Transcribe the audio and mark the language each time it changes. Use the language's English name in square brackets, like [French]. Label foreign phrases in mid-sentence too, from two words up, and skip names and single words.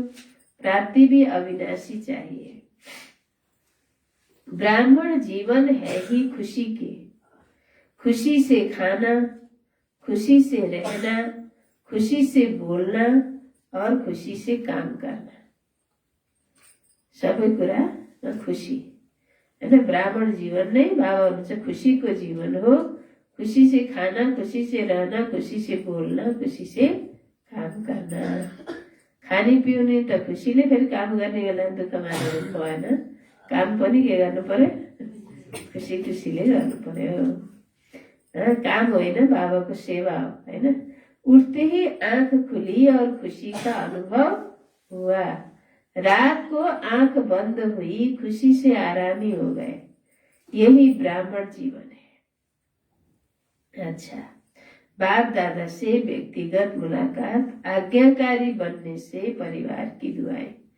[Hindi] प्राप्ति भी अविनाशी चाहिए। ब्राह्मण जीवन है ही खुशी के। खुशी से खाना, खुशी से रहना, खुशी से बोलना और खुशी से काम करना। [Nepali] सबै कुरा खुशी [Hindi] है ना। ब्राह्मण जीवन नहीं, [Nepali] बाबा हुनुहुन्छ खुशी को जीवन हो। [Hindi] खुशी से खाना, खुशी से रहना, खुशी से बोलना, खुशी से काम करना। [Nepali] खाने पिउने त खुसीले, फेरि काम गर्ने बेला दुःख मानेर भएन। काम पनि के गर्नु पर्यो? खुसी खुसीले गर्नु पर्यो। काम होइन, बाबाको सेवा हो हैन। [Hindi] उठते ही आंख खुली और खुशी का अनुभव हुआ। रात को आंख बंद हुई, खुशी से आरामी हो गए। यही ब्राह्मण जीवन है। अच्छा, बाप दादा से व्यक्तिगत मुलाकात, आज्ञाकारी बनने से परिवार की दुआएं।